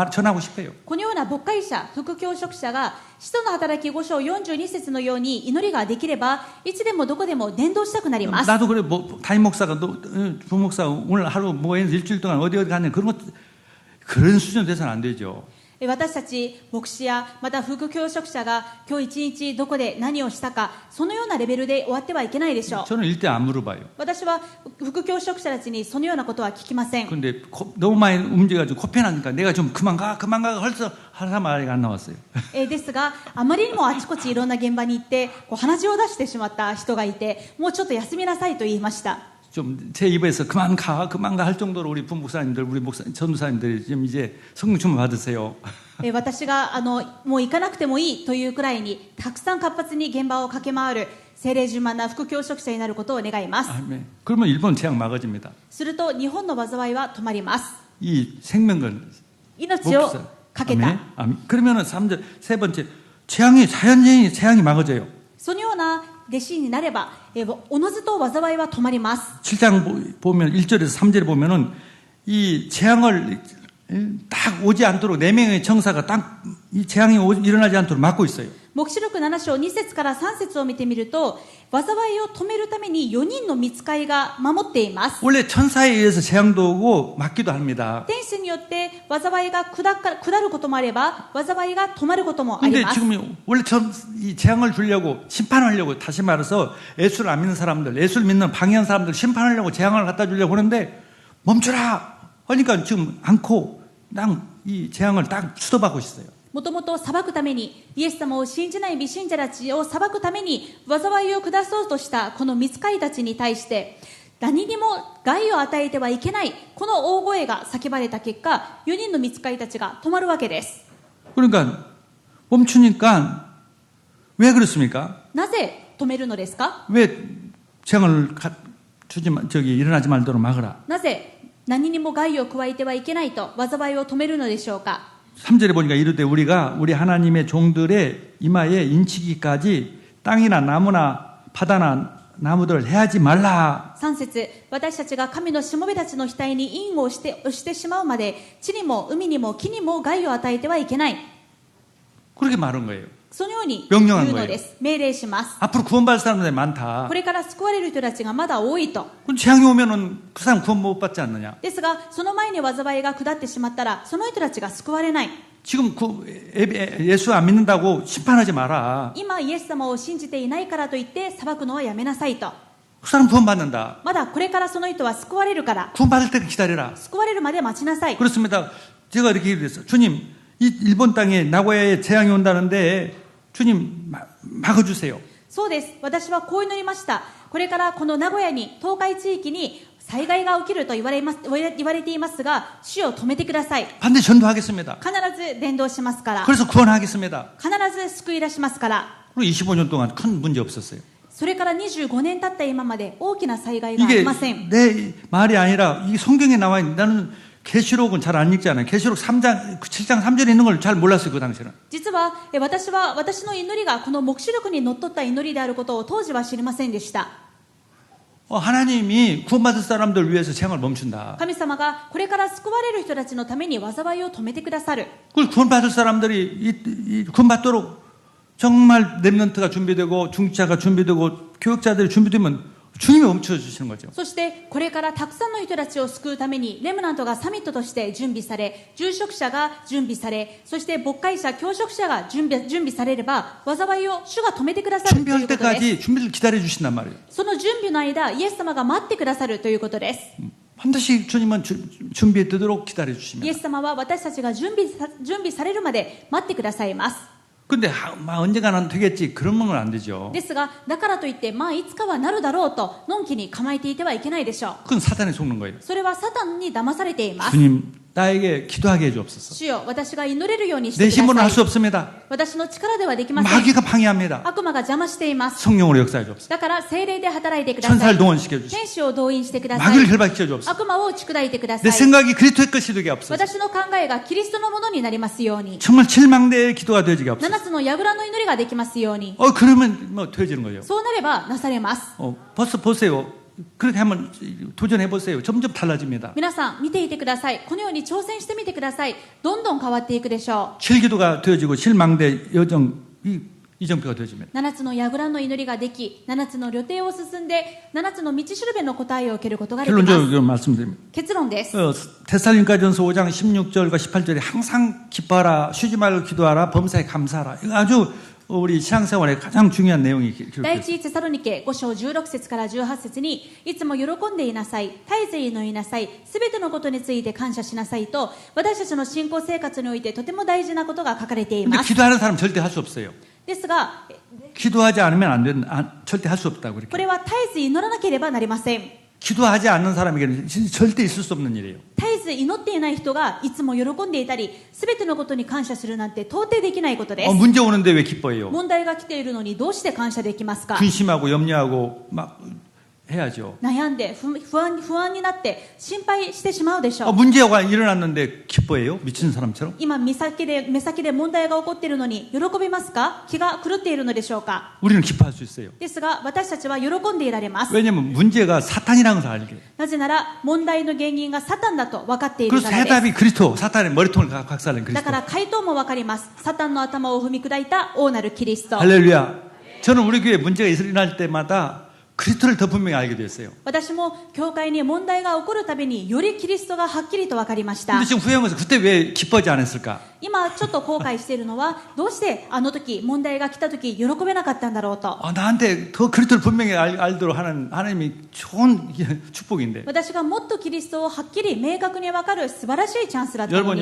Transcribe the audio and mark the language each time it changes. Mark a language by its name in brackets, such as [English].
[Korean] 전하고 싶어요. [Japanese] このような牧会者、副教職者が使徒の働き5章42節のように祈りができればいつでもどこでも伝道したくなります。 [Korean] 나도 그래 담임 목사가 부목사가 오늘 하루 모여서 일주일 동안 어디 갔냐 그런 수준 돼서는 안 되죠. [Japanese] 私たち牧師やまた副教職者が今日一日どこで何をしたかそのようなレベルで終わってはいけないでしょう。 [Korean] 저는 일대 안 물어봐요. [Japanese] 私は副教職者たちにそのようなことは聞きません。 [Korean] 근데 너무 많이 움직여가지고 코페나니까 내가 좀 그만 가 헐서 하라 말이 안 나왔어요. [Japanese] ですがあまりにもあちこちいろんな現場に行って鼻血を出してしまった人がいてもうちょっと休みなさいと言いました。 [Korean] 좀 제 입에서 그만 가 할 정도로 우리 부목사님들 우리 전도사님들이 지금 이제 성령 충만 받으세요. [Japanese] 私がもう行かなくてもいいというくらいにたくさん活発に現場を駆け回る聖霊充満な副教職者になることを願います。 [Korean] 아멘. 그러면 일본 재앙 막아집니다. [Japanese] すると日本の災いは止まります。 [Korean] 이 생명건 [Japanese] 命をかけた。 [Korean] 그러면은 세 번째 자연적인 재앙이 막아져요. [Japanese] そのような弟子になればおのずと災いは止まります。 [Korean] 7장 보면 1절에서 3절에 보면은 이 재앙을 딱 오지 않도록 4명의 청사가 딱 이 재앙이 일어나지 않도록 막고 있어요. [Japanese] 黙示録7章2節から3節を見てみると災いを止めるために4人の御使いが守っています。 [Korean] 원래 천사에 의해서 재앙도 오고 막기도 합니다. [Japanese] 天使によって災いが下ることもあれば災いが止まることもあり [Korean] 근데 [Japanese] ます。 [Korean] 지금 원래 이 재앙을 주려고 심판하려고 다시 말해서 예수를 안 믿는 사람들, 예수를 믿는 방해한 사람들 심판하려고 재앙을 갖다 주려고 하는데 멈춰라. 그러니까 지금 않고 딱 이 재앙을 딱 수도받고 있어요. [Japanese] もともと裁くために、イエス様を信じない未信者たちを裁くために災いを下そうとしたこの御使いたちに対して、何にも害を与えてはいけない、この大声が叫ばれた結果、4人の御使いたちが止まるわけです。 [Korean] 그러니까 멈추니까 왜 그렇습니까? [Japanese] なぜ止めるのですか？ [Korean] 왜 재앙을 일어나지 말도록 막으라. [Japanese] なぜ何にも害を加えてはいけないと災いを止めるのでしょうか？ [Korean] 3절에 보니까 이르되 우리가 우리 하나님의 종들의 이마에 인치기까지 땅이나 나무나 바다나 나무들을 해하지 말라. [Japanese] 3節、私たちが神のしもべたちの額に印を押してしまうまで、地にも海にも木にも害を与えてはいけない。 [Korean] 그렇게 말한 거예요. [Japanese] そのように言うのです。命令します。 [Korean] 앞으로 구원받을 사람들이 많다. [Japanese] これから救われる人たちがまだ多いと。 [Korean] 그럼 재앙이 오면은 그 사람 구원 못 받지 않느냐? [Japanese] ですが、その前に災いが下ってしまったら、その人たちが救われない。 [Korean] 지금 예수 안 믿는다고 심판하지 마라. [Japanese] 今イエス様を信じていないからといって裁くのはやめなさいと。 [Korean] 그 사람 구원받는다. [Japanese] まだこれからその人は救われるから、 [Korean] 구원받을 때까지 기다려라. [Japanese] 救われるまで待ちなさい。 [Korean] 그렇습니다. 제가 이렇게 얘기했어요. 주님, 이 일본 땅에 나고야에 재앙이 온다는데 주님 막아주세요. [Japanese] そうです。私はこう祈りました。これからこの名古屋に、東海地域に災害が起きると言われていますが、主を止めてください。 [Korean] 반드시 전도하겠습니다. [Japanese] 必ず伝道しますから。 [Korean] 그래서 구원하겠습니다. [Japanese] 必ず救い出しますから。 [Korean] 그리고 25년 동안 큰 문제 없었어요. [Japanese] それから25年経った今まで大きな災害があり [Korean] 이게 [Japanese] ません。 [Korean] 내 말이 아니라 이 성경에 나와 있는 나는 계시록은 잘 안 읽잖아요. 계시록 3장 7장 3절에 있는 걸 잘 몰랐어요. 그 당시에는. [Japanese] 実は私の祈りがこの黙示録にのっとった祈りであることを当時は知りませんでした。 [Korean] 하나님이 구원받을 사람들 위해서 재앙을 멈춘다. [Japanese] 神様がこれから救われる人たちのために災いを止めてくださる。 [Korean] 그걸 구원받을 사람들이 구원받도록 정말 렘넌트가 준비되고 중자가 준비되고 교육자들이 준비되면 주님이 멈춰주시는 거죠. [Japanese] そしてこれからたくさんの人たちを救うためにレムナントがサミットとして準備され、住職者が準備され、そして牧会者、教職者が準備されれば、災いを主が止めてくださるという [Korean] 준비할 [Japanese] ことです。 [Korean] 때까지 준비를 기다려 주신단 말이에요. [Japanese] その準備の間、イエス様が待ってくださるということです。 [Korean] 반드시 주님은 준비에 되도록 기다려 [Japanese] イエ [Korean] 주십니다. [Japanese] ス様は私たちが準備されるまで待ってくださいます。 [Korean] 근데 언젠가는 되겠지 그런 건 안 되죠. [Japanese] ですが、だからといって、いつかはなるだろうと、のんきに構えていてはいけないでしょう。 [Korean] 그건 사탄에 속는 거예요. [Japanese] それはサタンに騙されています。 [Korean] 주님 나에게 기도하게 해주옵소서. [Japanese] 主よ、私が祈れるようにし [Korean] 내 [Japanese] てくだ [Korean] 힘으로는 [Japanese] さ [Korean] 할 [Japanese] い。 [Korean] 수 없습니다. [Japanese] 私の力ではできません。 [Korean] 마귀가 방해합니다. [Japanese] 悪魔が邪魔しています。 [Korean] 성령으로 역사해 주옵소서. [Japanese] だから精霊で働いてください。 [Korean] 천사를 동원시켜 주시고 [Japanese] 天使を動員してください。 [Korean] 마귀를 결박시켜 주옵소서. [Japanese] 悪魔を打ち砕いてくださ [Korean] 내 [Japanese] い。 [Korean] 생각이 그리스도의 것이 되게 없어서 [Japanese] 私の考えがキリストのものになりますように。 [Korean] 정말 칠망대의 기도가 되지게 없어서 [Japanese] 7つの櫓の祈りができますように。 [Korean] 그러면 뭐 되어지는 거예요. [Japanese] そうなればなされます。 [Korean] 벌써 보세요. 그렇게 한번 도전해 보세요. 점점 달라집니다. [Japanese] 皆さん見ていてください。このように挑戦してみてください。どんどん変わっていくでしょ [Korean] 칠기도가 되어지고 실망대 여정 이정표가 되어집니다. [Japanese] う。 7つの櫓の祈りができ、7つの旅程を進んで、7つの道しるべの答えを受けることができます。 [Korean] 결론적으로 말씀드립니다. [Japanese] 結論です。 [Korean] 데살로니가전서 5장 16절과 18절에 항상 기뻐하라, 쉬지 말고 기도하라, 범사에 감사하라. 이거 아주 우리 신앙생활에 가장 중요한 내용이 [Japanese] 第 [Korean] 기록되어 있습니다. [Japanese] 一テサロニケ5章16節から18節に、いつも喜んでいなさい、絶えず祈りなさい、すべてのことについて感謝しなさいと、私たちの信仰生活においてとても大事なことが書かれてい [Korean] 근데 [Japanese] ます。 [Korean] 기도하는 사람 절대 할 수 없어요. [Japanese] ですが、 [Korean] 기도하지 않으면 안 되는, 절대 할 수 없다고 [Japanese] こ [Korean] 그렇게. [Japanese] れは絶えず祈らなければなりません。 [Korean] 기도하지 않는 사람에게는 절대 있을 수 없는 일이에요. [Japanese] 絶えず祈っていない人がいつも喜んでいたり、すべてのことに感謝するなんて到底できないことです。 [Korean] 문제 오는데 왜 기뻐해요? [Japanese] 問題が来ているのにどうして感謝できますか？ [Korean] 근심하고 염려하고 막 해야죠. [Japanese] 悩んで不安になって心配してしまうでしょう。 [Korean] 문제가 일어났는데 기뻐해요? 미친 사람처럼? [Japanese] 今目先で問題が起こっているのに喜びますか？気が狂っているのでしょうか？ [Korean] 우리는 기뻐할 수 있어요. [Japanese] ですが私たちは喜んでいられます。 [Korean] 왜냐하면 문제가 사탄이라는 것을 알게. [Japanese] なぜなら問題の原因がサタンだと分かっている [Korean] 그래서 [Japanese] からです。 [Korean] 해답이 그리스도, 사탄의 머리통을 박살낸 [Japanese] だ [Korean] 그리스도. [Japanese] から回答も分かります。サタンの頭を踏み砕いた王なるキリスト。 [Korean] 할렐루야. 저는 우리 교회 문제가 일어날 때마다 그리스도를 더 분명히 알게 됐어요. [Japanese] 私も教会に問題が起こるたびによりキリストがはっきりと分かりました。 [Korean] 근데 지금 후회한 것은 그때 왜 기뻐하지 않았을까? [Japanese] 今ちょっと後悔しているのはどうしてあの時問題が来た時喜べなかったんだろうと。 [Korean] 나한테 더 그리스도를 분명히 알도록 하는 하나님이 좋은 축복인데. [Japanese] 私がもっとキリストをはっきり明確に分かる素晴らしいチャンスだったのに。